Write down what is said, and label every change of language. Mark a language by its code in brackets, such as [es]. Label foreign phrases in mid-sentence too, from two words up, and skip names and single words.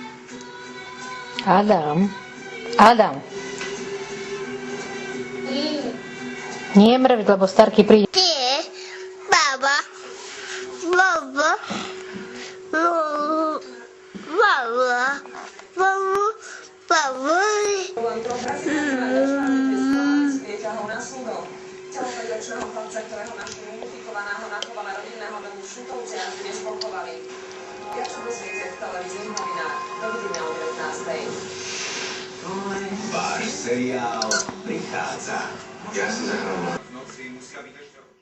[sk] Adam. Adam. Nie mrviť, lebo starky príde. Nie. Baba. Baba. Baba. Baba. Baba. Baba. Celopäťročného chlapca, ktorého našli mumifikovaného na chovale rodinného domu v Šutovci a dnes pochovali. Viac sa dozviete v televíznych novinách. Dovidíme o 19. Váš seriál prichádza. Ja si zahrám. Noci musia byť ešte...